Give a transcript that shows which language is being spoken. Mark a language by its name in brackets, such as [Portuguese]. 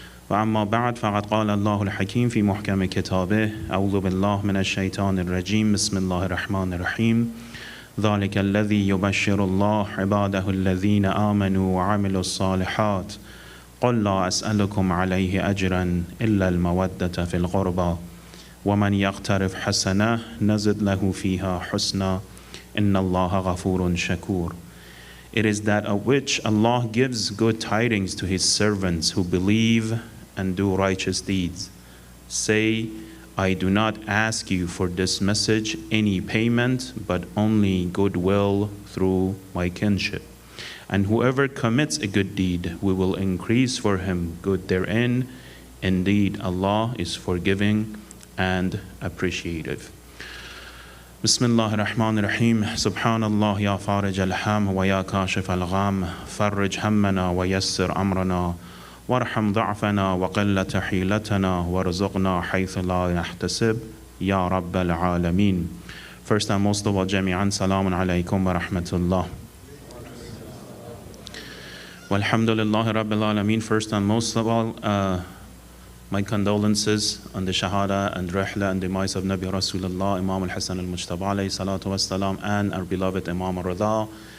[Arabic] وأما بعد فقد قال الله الحكيم في محكم كتابه أعوذ بالله من الشيطان الرجيم بسم الله الرحمن الرحيم ذلك الذي يبشر الله عباده الذين آمنوا وعملوا الصالحات قل لا أسألكم عليه أجرا إلا المودة في القربى ومن يقترف حسنة نزد له فيها حسنا إن الله غفور شكور. [English] It is that of which Allah gives good tidings to His servants who believe and do righteous deeds. Say, I do not ask you for this message any payment, but only goodwill through my kinship. And whoever commits a good deed, we will increase for him good therein. Indeed, Allah is forgiving and appreciative. [Arabic] بسم الله الرحمن الرحيم سبحان الله يا فارج الهم ويا كاشف الغم فرج همنا ويسر أمرنا وارحم ضعفنا وقلة حيلتنا وارزقنا حيث لا نحتسب يا رب العالمين. [English] First and most of all, [Arabic] جميعا سلام عليكم ورحمة الله. Walhamdulillah Rabbil Alameen. [English] First and most of all, my condolences on the Shahada and Rihla and demise of Nabi Rasulullah, Imam al-Hasan al-Mujtaba [Arabic] alayhi salatu wassalam, [English] and our beloved Imam al-Rida.